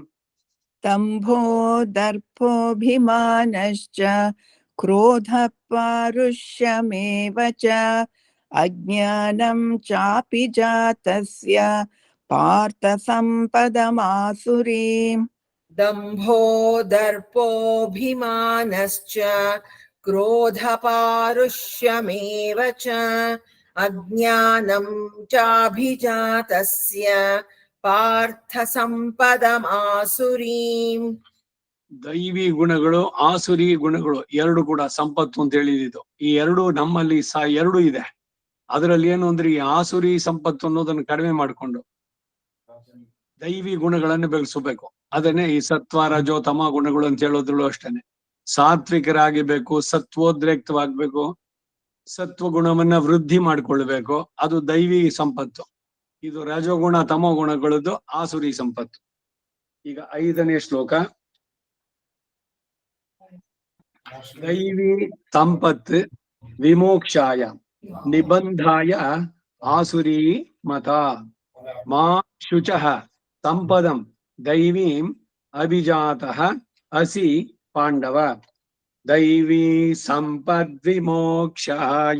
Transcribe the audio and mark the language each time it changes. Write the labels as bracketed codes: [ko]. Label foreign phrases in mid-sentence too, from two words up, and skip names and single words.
[sa] दम्भो दर्पोऽभिमानश्च क्रोधः पारुष्यमेव च अज्ञानं चापि जातस्य पार्थसम्पदमासुरीम् दम्भो दर्पोऽभिमानश्च क्रोधपारुष्यमेव च अज्ञानं चाभिजातस्य ಪಾರ್ಥಸಂಪದಮಾಸುರೀಂ. [kn] ದೈವಿ ಗುಣಗಳು ಆಸುರಿ ಗುಣಗಳು ಎರಡು ಕೂಡ ಸಂಪತ್ತು ಅಂತ ಹೇಳಿದ್ದು. ಈ ಎರಡು ನಮ್ಮಲ್ಲಿ ಎರಡು ಇದೆ. ಅದರಲ್ಲಿ ಏನು ಅಂದ್ರೆ ಈ ಆಸುರಿ ಸಂಪತ್ತು ಅನ್ನೋದನ್ನು ಕಡಿಮೆ ಮಾಡಿಕೊಂಡು ದೈವಿ ಗುಣಗಳನ್ನು ಬೆಳೆಸಬೇಕು. ಅದನ್ನೇ ಈ ಸತ್ವ ರಜೋ ತಮ ಗುಣಗಳು ಅಂತ ಹೇಳೋದ್ರಲ್ಲೂ ಅಷ್ಟೇನೆ. ಸಾತ್ವಿಕರಾಗಿರ್ಬೇಕು, ಸತ್ವೋದ್ರೇಕ್ತವಾಗ್ಬೇಕು, ಸತ್ವ ಗುಣವನ್ನ ವೃದ್ಧಿ ಮಾಡ್ಕೊಳ್ಬೇಕು. ಅದು ದೈವಿ ಸಂಪತ್ತು. ಇದು ರಜೋಗುಣ ತಮೋ ಗುಣಗಳದ್ದು ಆಸುರಿ ಸಂಪತ್ತು. ಈಗ 5ನೇ ಶ್ಲೋಕ. [sa] ದೈವಿ ಸಂಪತ್ ವಿಮೋಕ್ಷಾಯ ನಿಬಂಧಾಯ ಆಸುರಿ ಮತ ಮಾ ಶುಚಃ ಸಂಪದಂ ದೈವೀಂ ಅಭಿಜಾತಃ ಅಸಿ ಪಾಂಡವ. ದೈವಿ ಸಂಪದ್ವಿಮೋಕ್ಷಾಯ